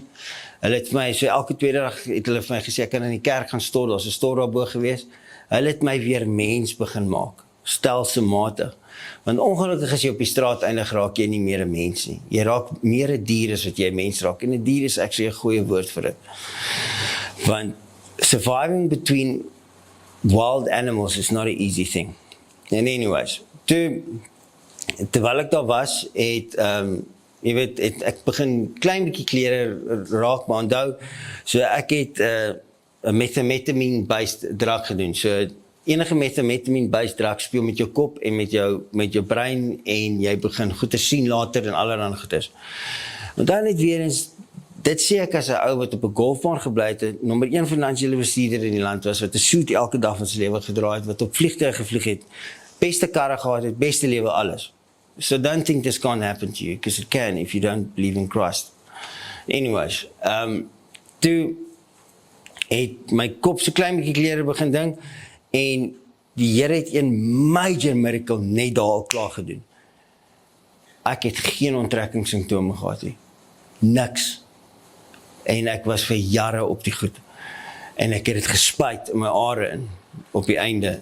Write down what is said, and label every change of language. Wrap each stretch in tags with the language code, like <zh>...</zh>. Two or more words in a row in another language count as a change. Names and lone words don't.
<af>Hulle het my, so elke tweede dag het hulle vir my gesê, ek kan in die kerk gaan stort, daar's 'n stort daarbo gewees. Hulle het my weer mens begin maak, stelselmatig. Want ongelukkig as jy op die straat eindig, raak jy nie meer 'n mens nie. Jy raak meer 'n dier as wat jy 'n mens raak, en 'n dier is actually 'n goeie woord vir dit.</af> <en>Want surviving between wild animals is not an easy thing. And anyways,</en> <af>terwyl ek daar was, jy weet, ek begin klein bietjie klere raak, maar onthou, so ek het 'n</af> <en>methamphetamine-based drug</en> <af>gedoen, so enige</af> <en>methamphetamine-based drug</en> <af>speel met jou kop en met jou brein, en jy begin goed te sien later en allerhande goeders. Want dan net weer eens, dit sê ek as 'n ou wat op 'n golfbaan gebly het, nommer 1 finansiële bestuurder in die land was, wat 'n suit elke dag van sy lewe gedra het, wat op vliegtuie gevlieg het, beste karre gehad het, beste lewe, alles.</af> <en>So don't think this can't happen to you, because it can if you don't believe in Christ.</en> <af>Anyways, toe het my kop so klein bietjie klere begin ding, en die Here het een</af> <en>major miracle</en> <af>net daar al klaar gedoen. Ek het geen onttrekkingssimptome gehad nie. Niks. En ek was vir jare op die goed. En ek het dit gespuit in my are in, op die einde.</af>